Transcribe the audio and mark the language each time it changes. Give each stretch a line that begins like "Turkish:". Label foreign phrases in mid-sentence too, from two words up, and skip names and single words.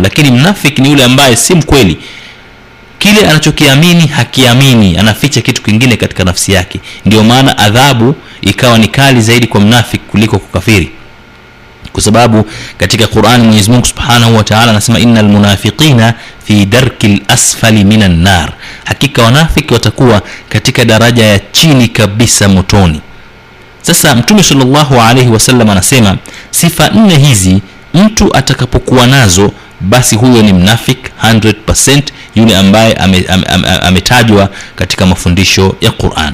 Swahili: Lakini mnafiki ni yule ambaye si mkweli, kile anachokiamini hakiamini, anaficha kitu kingine katika nafsi yake. Ndio maana adhabu ikawa ni kali zaidi kwa mnafiki kuliko kwa kafiri, kwa sababu katika Qur'an Mwenyezi Mungu
Arabic: Subhanahu wa Ta'ala
Swahili: anasema
Arabic: innal munafiqina fi darkil asfali minan nar,
Swahili: hakika wanafiki watakuwa katika daraja ya chini kabisa motoni. Sasa Mtume
Arabic: sallallahu alaihi wasallam
Swahili: anasema sifa 4 hizi mtu atakapokuwa nazo, basi huyo ni mnafik 100%, yule ambaye ametajwa katika mafundisho ya Qur'an.